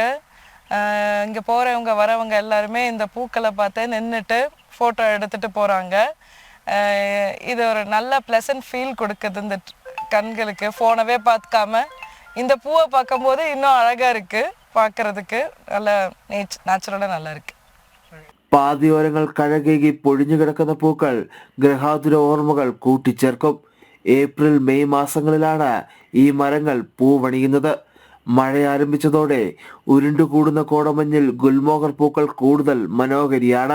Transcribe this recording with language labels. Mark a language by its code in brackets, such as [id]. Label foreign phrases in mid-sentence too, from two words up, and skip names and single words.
[ta] இங்க போறவங்க வரவங்க எல்லாருமே இந்த பூக்களை பார்த்து நின்றுட்டு போட்டோ எடுத்துட்டு போறாங்க. இது ஒரு நல்ல [en] pleasant feel [ta] கொடுக்குது இந்த கண்களுக்கு. போனவே பார்க்காம இந்த பூவை பார்க்கும்போது இன்னும் அழகா இருக்கு பார்க்கறதுக்கு. நல்ல நேச்சுரலா நல்லா இருக்கு. [ml] പാതയോരങ്ങൾ കഴകേകി പൊഴിഞ്ഞു കിടക്കുന്ന പൂക്കൾ ഗ്രഹാതുര ഓർമ്മകൾ കൂട്ടിച്ചേർക്കും. ഏപ്രിൽ മെയ് മാസങ്ങളിലാണ് ഈ മരങ്ങൾ പൂവണിയുന്നത്. മഴ ആരംഭിച്ചതോടെ ഉരുണ്ടുകൂടുന്ന കോടമഞ്ഞിൽ ഗുൽമോഹർ പൂക്കൾ കൂടുതൽ മനോഹരിയാണ്.